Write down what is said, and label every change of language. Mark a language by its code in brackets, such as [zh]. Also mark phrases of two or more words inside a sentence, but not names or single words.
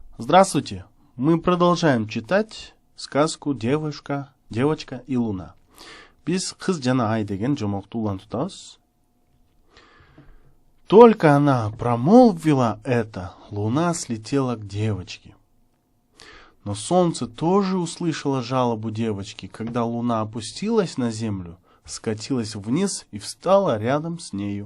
[ru] Здравствуйте! Мы продолжаем читать сказку «Девочка и Луна». [ky] Biz «Кыз жана ай» деген жомокту улантабыз. [ru] Только она промолвила это, луна слетела к девочке. Но солнце тоже услышало жалобу девочки, когда луна опустилась на землю, скатилась вниз и встала рядом с нею.